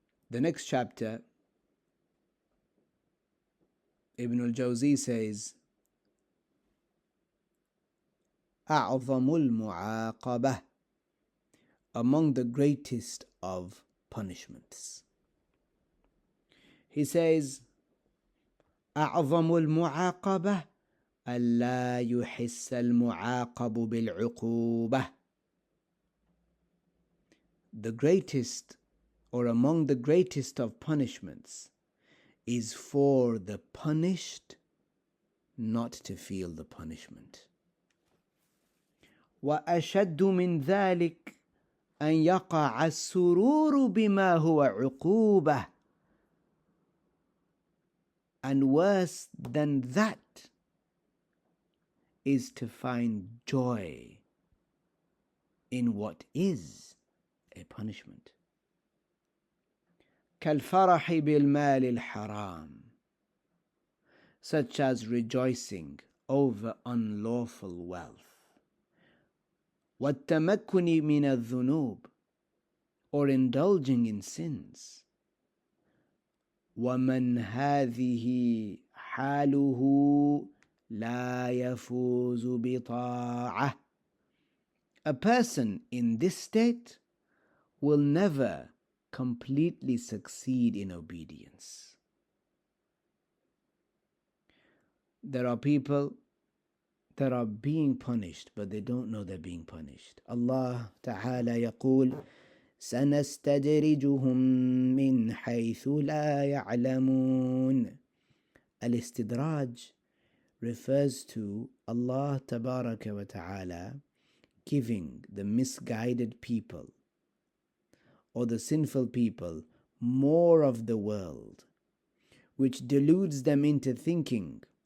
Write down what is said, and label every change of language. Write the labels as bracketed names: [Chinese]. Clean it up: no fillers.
[English] The next chapter, Ibn al-Jawzi says, [Arabic] أعظم المعاقبة, [English] among the greatest of punishments. He says, [Arabic] أعظم المعاقبة ألا يحس المعاقب بالعقوبة. [English] The greatest or among the greatest of punishments, is for the punished not to feel the punishment. [Arabic] وأشد من ذلك أن يقع السرور بما هو عقوبة. [English] And worse than that is to find joy in what is a punishment. [Arabic] كالفرح بالمال الحرام, [English] such as rejoicing over unlawful wealth. [Arabic] والتمكن من الذنوب, [English] or indulging in sins. [Arabic] ومن هذه حاله لا يفوز بطاعة. [English] A person in this state will never completely succeed in obedience. There are people that are being punished, but they don't know they're being punished. [Arabic] Allah Ta'ala يقول سنستدرجهم من حيث لا يعلمون. [English] Al-Istidraj refers to Allah Tabaraka wa Ta'ala giving the misguided people or the sinful people more of the world, which deludes them into thinking